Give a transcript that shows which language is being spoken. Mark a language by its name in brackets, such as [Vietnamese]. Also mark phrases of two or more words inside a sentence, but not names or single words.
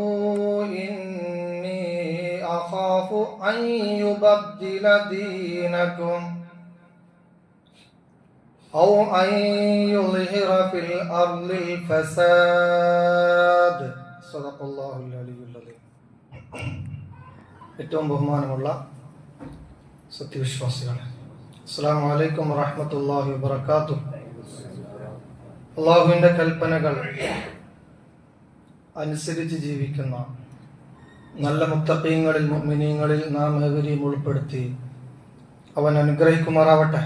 [Arabic] إني أخاف أن يبدل دينكم أو أن يظهر في الأرض الفساد صدق الله العلي العظيم. [Malayalam] ഏറ്റവും ബഹുമാനമുള്ള സത്യവിശ്വാസികളെ, [Arabic] السلام عليكم ورحمة الله وبركاته. [Malayalam] അല്ലാഹുവിന്റെ കൽപ്പനകൾ അനുസരിച്ച് ജീവിക്കുന്ന നല്ല മുത്തഖീങ്ങളിൽ മുഅ്മിനീങ്ങളിൽ നാം ഏവരെയും ഉൾപ്പെടുത്തി അവൻ അനുഗ്രഹിക്കുമാറാവട്ടെ.